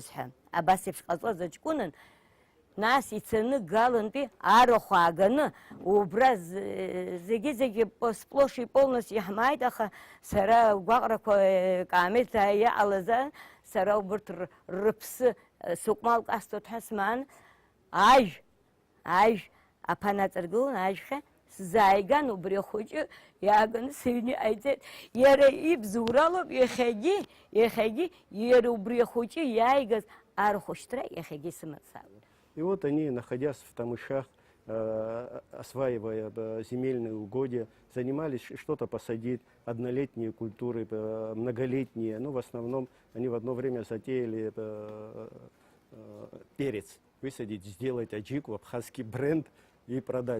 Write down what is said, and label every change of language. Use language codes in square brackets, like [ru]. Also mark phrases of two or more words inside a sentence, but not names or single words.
[ab] ҳәа абас еиԥш ҟаҵоз аҷкәынан нас ицаны галантәи арахә ааганы убра зегьы [ru] сплоши полностью [ab] иаҳмааит, аха сара гәаҟрақәа каамеҭ иаҟалаз сара убырҭ рыԥсы сыҟәмал ҟасҵоит ҳәа смаан ажә аԥан аҵаргылан ажәхьа сзааиган убри ахәыҷы иааганы сыҩны иҟаиҵеит. Иара ибзоуралоуп иахьагьы иара убри ахәыҷы иааигаз арахәшьҭра иахьагьы сымацалоит. [ru] И вот они, находясь в Тамышах, осваивая земельные угодья, занимались что-то посадить, однолетние культуры, многолетние. Ну, в основном они в одно время затеяли перец высадить, сделать аджику, абхазский бренд и продать.